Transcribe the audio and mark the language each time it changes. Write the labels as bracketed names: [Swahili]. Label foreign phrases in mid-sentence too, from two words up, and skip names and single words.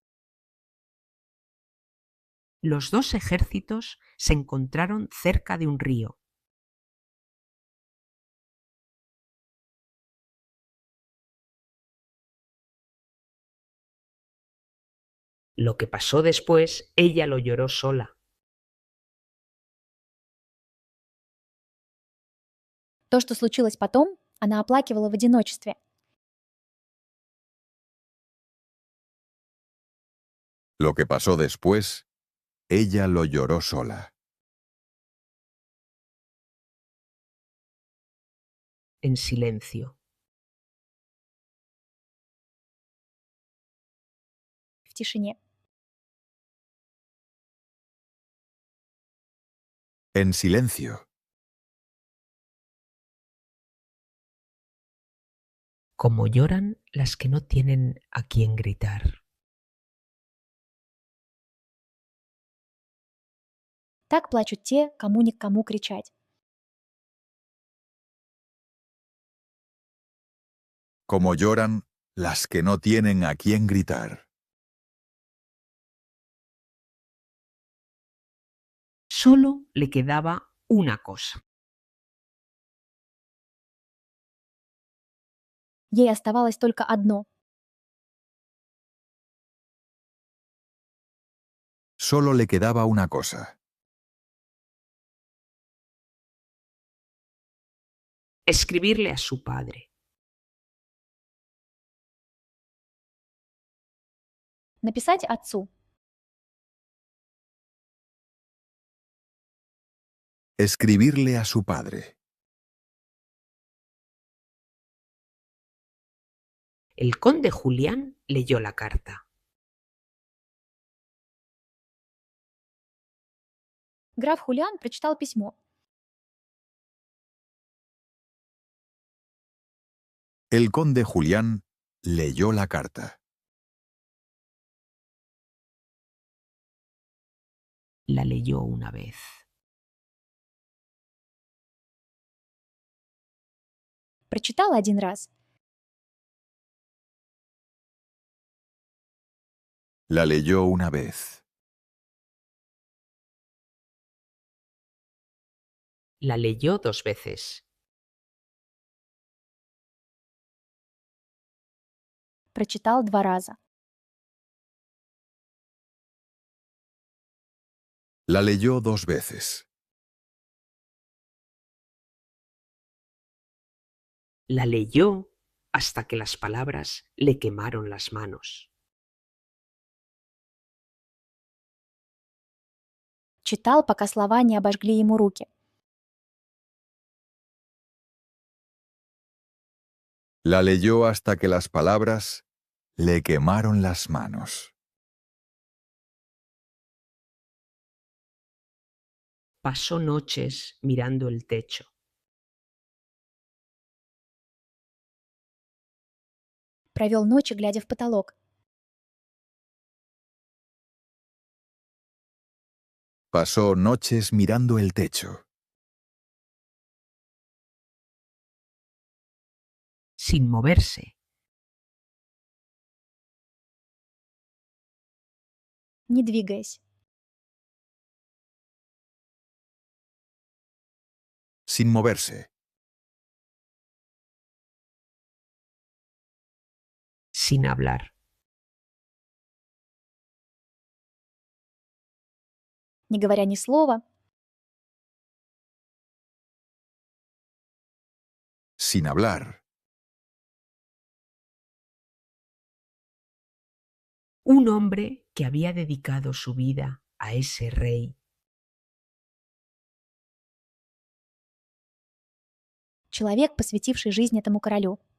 [Spanish] Los dos ejércitos se encontraron cerca de un río. Lo que pasó después, ella lo lloró sola. [Russian] То, что случилось потом, она оплакивала в одиночестве. [Spanish] Lo que pasó después, ella lo lloró sola. En silencio. [Russian] В тишине. [Spanish] En silencio. Como lloran las que no tienen a quién gritar. [Russian] Так плачут те, кому ни к кому кричать. [Spanish] Como lloran las que no tienen a quién gritar. Solo le quedaba una cosa. [Russian] Ей оставалось только одно. [Spanish] Solo le quedaba una cosa. Escribirle a su padre. [Russian] Написать отцу. [Spanish] Escribirle a su padre. El conde Julián leyó la carta. [Russian] Граф Хулиан прочитал письмо. [Spanish] El conde Julián leyó la carta. La leyó una vez. [Russian] Прочитал один раз. [Spanish] La leyó una vez. La leyó dos veces. [Russian] Прочитал два раза. [Spanish] La leyó dos veces. La leyó hasta que las palabras le quemaron las manos. [Russian] Читал, пока слова не обожгли ему руки. [Spanish] La leyó hasta que las palabras le quemaron las manos. Pasó noches mirando el techo. [Russian] Провел ночи, глядя в потолок. [Spanish] Pasó noches mirando el techo. Sin moverse. [Russian] Не двигаясь. [Spanish] Sin moverse. Sin hablar. [Russian] Не говоря ни слова. [Spanish] Sin hablar. Un hombre que había dedicado su vida a ese rey. [Russian] Человек, посвятивший жизнь этому королю.